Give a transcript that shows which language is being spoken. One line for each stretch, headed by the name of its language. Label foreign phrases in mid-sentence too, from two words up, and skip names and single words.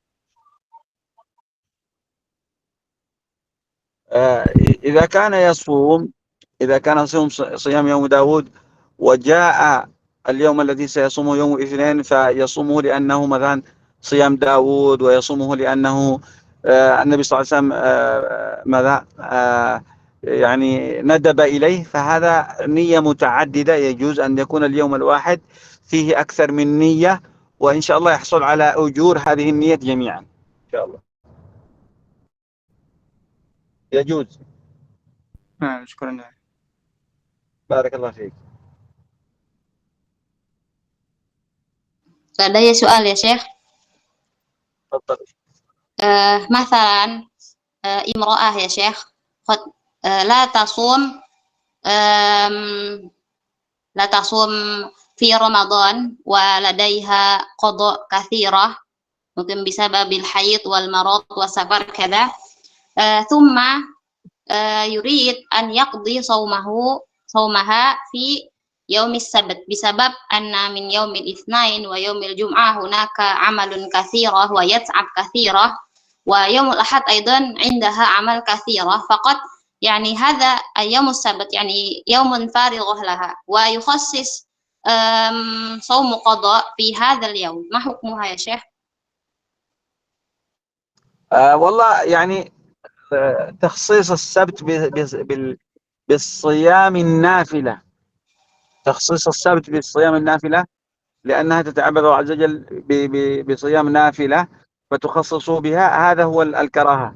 Arabic: إذا كان يصوم صيام يوم داود وجاء اليوم الذي سيصومه يوم الاثنين فيصومه لأنه مثلا صيام داود، ويصومه لأنه النبي صلى الله عليه وسلم ماذا يعني ندب إليه، فهذا نية متعددة. يجوز أن يكون اليوم الواحد فيه أكثر من نية، وإن شاء الله يحصل على أجور هذه النية جميعا إن شاء الله. يجوز. نعم، شكرا. بارك الله فيك.
Indonesian: Ada ya soal ya, Syekh?
Arabic: تفضل. مثلا امرأة يا شيخ. لا تصوم لا تصوم في رمضان ولديها قضاء كثيرة,
Indonesian: mungkin bisa
Arabic: باب الحيض والمرض والسفر كذا، ثم يريد أن يقضي صومها في يوم السبت بسبب أن من يوم الاثنين ويوم الجمعة هناك عمل كثيرة ويتعب كثيرة ويوم الأحد أيضا عندها عمل كثيرة فقط يعني هذا أيام السبت يعني يوم فارغ لها ويخصص صوم قضاء في هذا اليوم، ما حكمها يا شيخ؟ والله يعني تخصيص السبت بالصيام النافلة، تخصيص السبت بالصيام النافلة لأنها تتعبد الله عز وجل بصيام نافلة فتخصصوا بها، هذا هو الكراهة.